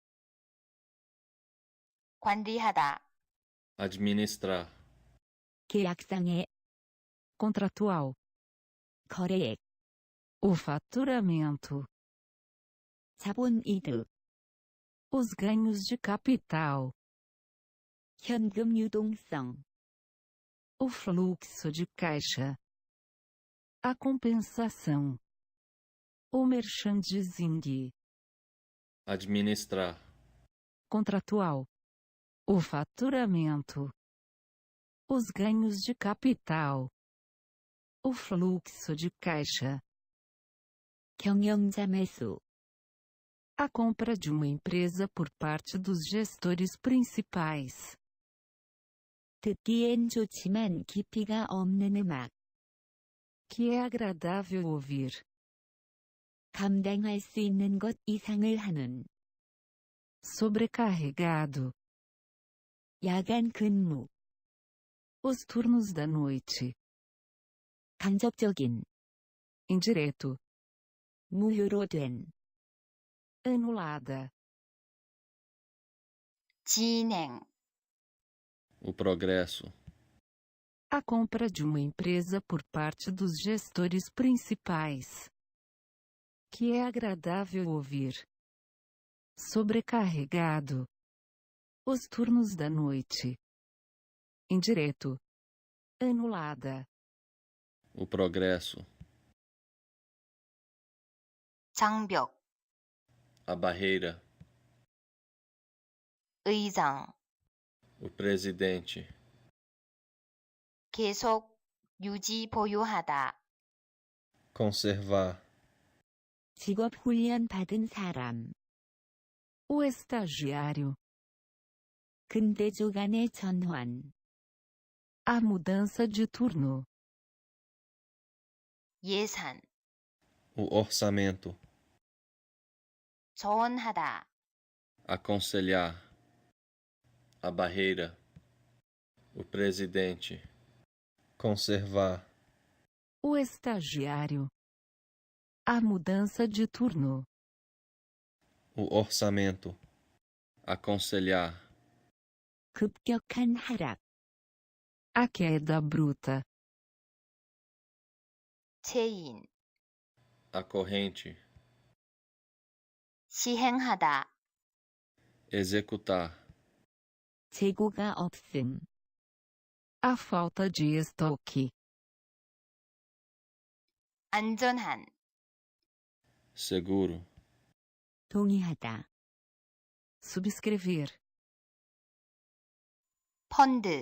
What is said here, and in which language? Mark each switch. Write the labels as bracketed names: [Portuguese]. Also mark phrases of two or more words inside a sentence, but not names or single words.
[Korean] 관리하다, [Portuguese] administrar, [Korean] 계약상의 [Portuguese] Contratual. [Korean] 거래액, [Portuguese] O faturamento. [Korean] 자본이득, [Portuguese] Os ganhos de capital. [Korean] 현금 유동성, [Portuguese] O fluxo de caixa. A compensação. O merchandising. administrar, Contratual. O faturamento. Os ganhos de capital. O fluxo de caixa. [Korean] 경영자 매수, [Portuguese] A compra de uma empresa por parte dos gestores principais. [Korean] 듣기엔 좋지만 깊이가 없는 음악, [Portuguese] Que é agradável ouvir. [Korean] 감당할 수 있는 것 이상을 하는, [Portuguese] Sobrecarregado. [Korean] 야간 근무, [Portuguese] Os turnos da noite. [Korean] 간접적인, [Portuguese] Indireto. [Korean] 무효로 된, [Portuguese] Anulada. [Korean] 진행, [Portuguese] o progresso, A compra de uma empresa por parte dos gestores principais. Que é agradável ouvir. sobrecarregado. Os turnos da noite. Indireto. Anulada. o progresso, [Korean] 장벽, [Portuguese] a barreira, [Korean] 의장, [Portuguese] o presidente, [Korean] 계속 유지 보유하다, [Portuguese] conservar, [Korean] 직업 훈련 받은 사람. [Portuguese] O estagiário. [Korean] 근대조 간의 전환. [Portuguese] A mudança de turno. [Korean] 예산, [Portuguese] o orçamento, [Korean] 조언하다, [Portuguese] aconselhar, a barreira, o presidente, conservar, O estagiário. A mudança de turno. o orçamento, aconselhar, [Korean] 급격한 하락. [Portuguese] A queda bruta. [Korean] 체인, [Portuguese] a corrente, [Korean] 시행하다, [Portuguese] executar, [Korean] 재고가 없음. [Portuguese] A falta de estoque. [Korean] 안전한, [Portuguese] seguro, [Korean] 동의하다. [Portuguese] Subscrever. [Korean] 펀드,